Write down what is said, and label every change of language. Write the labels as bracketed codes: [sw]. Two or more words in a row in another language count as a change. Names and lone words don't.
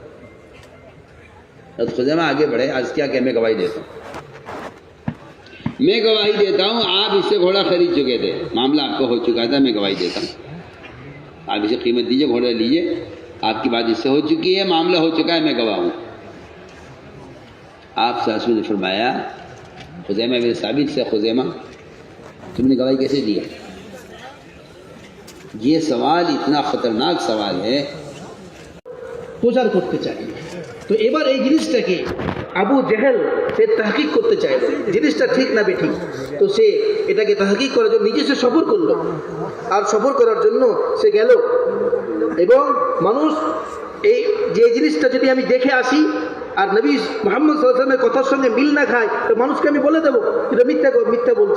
[ur] حضرت خزیمہ آگے بڑھے، عرض کیا کہ میں گواہی دیتا ہوں، میں گواہی دیتا ہوں، آپ اس سے گھوڑا خرید چکے تھے، معاملہ آپ کو ہو چکا تھا، میں گواہی دیتا ہوں، آپ اسے قیمت دیجئے، گھوڑا لیجئے، آپ کی بات اس سے ہو چکی ہے، معاملہ ہو چکا ہے، میں گواہ ہوں۔ آپ [ar] صلی اللہ علیہ وسلم [ur] نے فرمایا خزیمہ بن ثابت سے، خزیمہ تم نے گواہی کیسے دی ہے؟ یہ سوال اتنا خطرناک سوال ہے، [bn] প্রচার করতে চাই। তো এবার এই জিনিসটাকে আবু জেহেল সে তাহকিক করতে চাইল, জিনিসটা ঠিক না বেঠিক, তো সে এটাকে তাহকিক করার জন্য নিজে সে সফর করলো, আর সফর করার জন্য সে গেল এবং মানুষ এই যে জিনিসটা যদি আমি দেখে আসি আর নবী মুহাম্মদ [ar] صلى الله عليه [bn] ওয়াসাল্লামের কথার সঙ্গে মিল না খায় তো মানুষকে আমি বলে দেবো এটা মিথ্যা বলছে।